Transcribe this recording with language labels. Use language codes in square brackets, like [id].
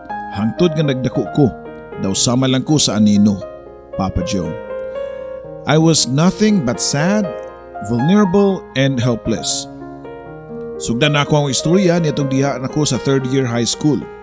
[ceb] Hangtod nga nagdako ko, daw sama lang ko sa anino, Papa Joe. [en] I was nothing but sad, vulnerable, and helpless. [ceb] Sugdan na ako ang istorya nitong diha nako sa third year high school.